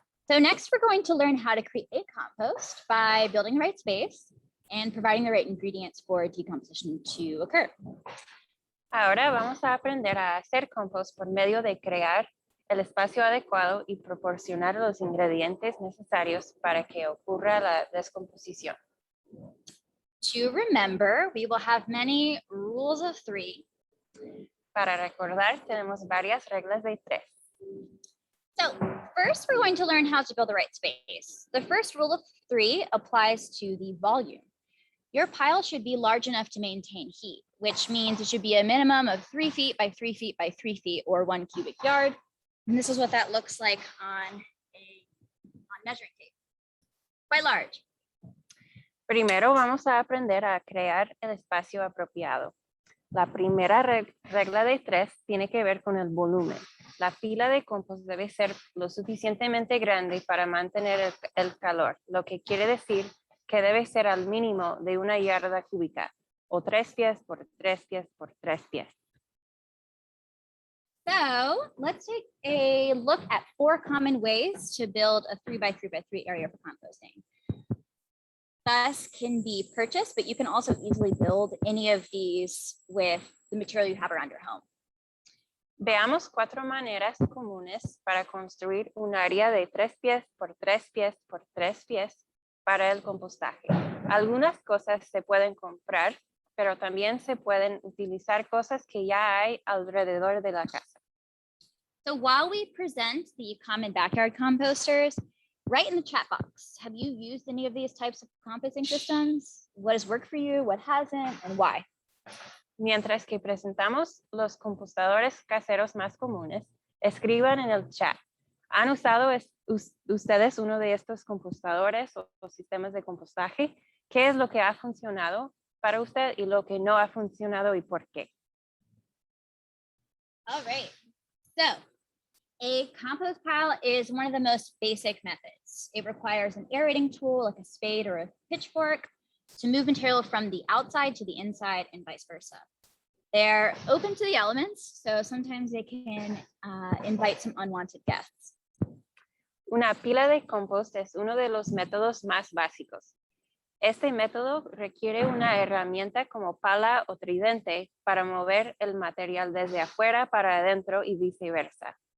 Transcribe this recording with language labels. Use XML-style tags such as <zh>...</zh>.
<en>So next we're going to learn how to create compost by building the right space and providing the right ingredients for decomposition to occur.</en> <es>Ahora vamos a aprender a hacer compost por medio de crear el espacio adecuado y proporcionar los ingredientes necesarios para que ocurra la descomposición.</es> <en>To remember, we will have many rules of three.</en> <es>Para recordar, tenemos varias reglas de tres.</es> <en>So first, we're going to learn how to build the right space. The first rule of three applies to the volume. Your pile should be large enough to maintain heat, which means it should be a minimum of 3 feet by 3 feet by 3 feet or 1 cubic yard. And this is what that looks like on measuring tape. Quite large.</en> <es>Primero vamos a aprender a crear el espacio apropiado. La primera regla de tres tiene que ver con el volumen. La pila de compost debe ser lo suficientemente grande para mantener el calor, lo que quiere decir que debe ser al mínimo de 1 yarda cúbica o 3 pies por 3 pies por 3 pies.</es> <en>So let's take a look at 4 common ways to build a 3 by 3 by 3 area for composting. Thus can be purchased, but you can also easily build any of these with the material you have around your home.</en> <es>Veamos 4 maneras comunes para construir un área de 3 pies por 3 pies por 3 pies para el compostaje. Algunas cosas se pueden comprar, pero también se pueden utilizar cosas que ya hay alrededor de la casa.</es> <en>So while we present the common backyard composters, write in the chat box, have you used any of these types of composting systems? What has worked for you, what hasn't, and why?</en> <es>Mientras que presentamos los compostadores caseros más comunes, escriban en el chat. ¿Han usado ustedes uno de estos compostadores o sistemas de compostaje? ¿Qué es lo que ha funcionado para usted y lo que no ha funcionado y por qué?</es> <en>All right, so a compost pile is one of the most basic methods. It requires an aerating tool like a spade or a pitchfork to move material from the outside to the inside and vice versa. They're open to the elements, so sometimes they can invite some unwanted guests.</en> <es>Una pila de compost es uno de los métodos más básicos. Este método requiere una herramienta como pala o tridente para mover el material desde afuera para adentro y viceversa.</es>